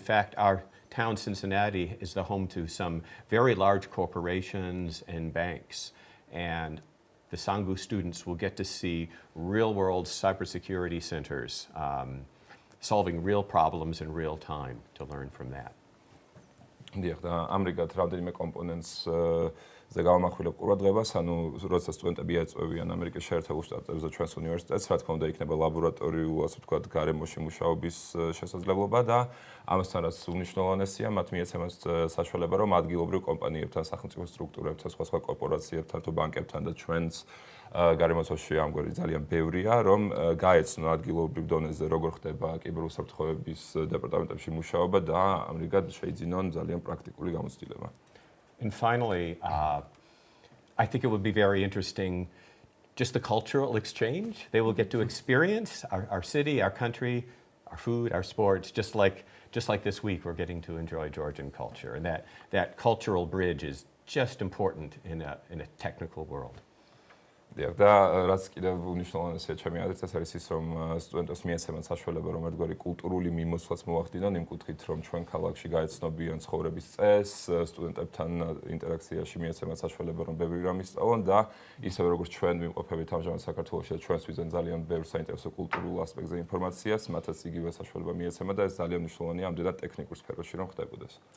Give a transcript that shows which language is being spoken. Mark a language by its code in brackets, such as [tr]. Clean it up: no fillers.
[en] In fact, our town, Cincinnati, is the home to some very large corporations and banks. And the Sangu students will get to see real-world cybersecurity centers solving real problems in real time to learn from that. [ka] დიახ, და ამრიგად რამდენიმე კომპონენტს ზე გავამახვილებ ყურადღებას, ანუ როცა სტუდენტები ეწვევიან ამერიკის შეერთებულ შტატებზე ჩვენს უნივერსიტეტს, რა თქმა უნდა, იქნება ლაბორატორიულ, ასე ვთქვათ, გარემოში მუშაობის შესაძლებლობა და ამასთან რაც უნიშნელოვანესია, მათ მიეცემათ საშუალება, რომ ადგილობრივ კომპანიებთან, სახელმწიფო სტრუქტურებთან, სხვა კორპორაციებთან თუ ბანკებთან და ჩვენს გარემოცვაში ამგვარი ძალიან ბევრია, რომ გაეცნო ადგილობრივ დონეზე როგორ ხდება კიბერუსაფრთხოების დეპარტამენტებში მუშაობა და ამრიგად შეიძინონ ძალიან პრაქტიკული გამოცდილება. [en] And finally, I think it would be very interesting, just the cultural exchange. They will get to experience our city, our country, our food, our sports, just like this week we're getting to enjoy Georgian culture. And that cultural bridge is just important in a technical world. [ka] დიახ, და რაც კიდევ უნიშნელოვანესია ჩემი აზრით, ეს არის ის, რომ სტუდენტებს მიეცემათ საშუალება, რომ ერთგვარი კულტურული მიმოსვლაც მოახდინონ იმ კუთხით, რომ ჩვენ ქალაქში გაეცნობიან ცხოვრების წესს, სტუდენტებთან ინტერაქციაში მიეცემათ საშუალება, რომ ბევრი რამ ისწავლონ და ისევე როგორც ჩვენ ვიმყოფებით ამჟამად საქართველოში და ჩვენს ვიზენ ძალიან ბევრ საინტერესო კულტურულ ასპექტზე ინფორმაციას, მათაც იგივე საშუალება მიეცემა და ეს ძალიან მნიშვნელოვანია ამდენად ტექნიკურ სფეროში რომ ხდებოდეს.